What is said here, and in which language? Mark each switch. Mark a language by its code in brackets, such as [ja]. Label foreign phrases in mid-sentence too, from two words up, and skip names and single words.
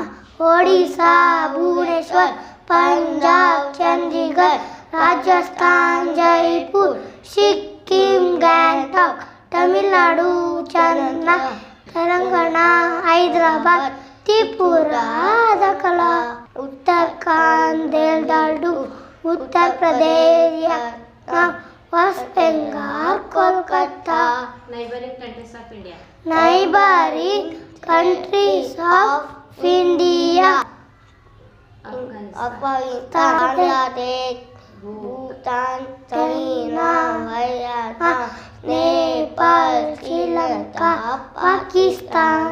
[en] Odisha, Bhubaneswar, Punjab, Chandigarh, Rajasthan, Jaipur, Sikkim, Gangtok, Tamil Nadu, Chennai, Telangana, Hyderabad, Tripura, Dakala, Uttarakhand, Delhi, Uttar Pradesh, Assam, West Bengal, Kolkata. Neighboring countries of India. Neighboring countries of India: Afghanistan, Bangladesh, Bhutan, China, Myanmar, Nepal, Sri Lanka, Pakistan.